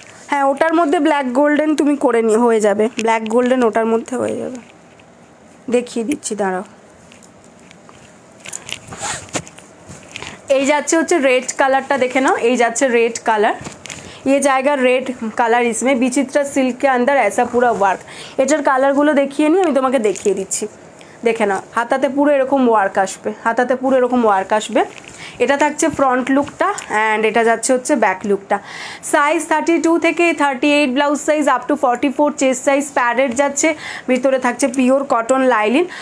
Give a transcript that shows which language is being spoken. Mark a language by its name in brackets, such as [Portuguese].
[Bangla] হ্যাঁ, ওটার মধ্যে ব্ল্যাক গোল্ডেন তুমি করে নিয়ে হয়ে যাবে, ব্ল্যাক গোল্ডেন ওটার মধ্যে হয়ে যাবে। দেখিয়ে দিচ্ছি, দাঁড়াও। এই যাচ্ছে হচ্ছে রেড কালারটা, দেখে নাও। এই যাচ্ছে রেড কালার, [Hindi] ये जाएगा रेड कलर। इसमें विचित्रा सिल्क के अंदर ऐसा पूरा वर्क। [Bangla] এটার কালারগুলো দেখিয়ে নিই, আমি তোমাকে দেখিয়ে দিচ্ছি। দেখে নাও, হাতাতে পুরো এরকম ওয়ার্ক আসবে, হাতাতে পুরো এরকম ওয়ার্ক আসবে। এটা থাকছে ফ্রন্ট লুকটা, অ্যান্ড এটা যাচ্ছে হচ্ছে ব্যাক লুকটা। সাইজ 32 থেকে 38 blouse size up to 44 chest size, padded যাচ্ছে, ভিতরে থাকছে পিওর কটন লাইলিন।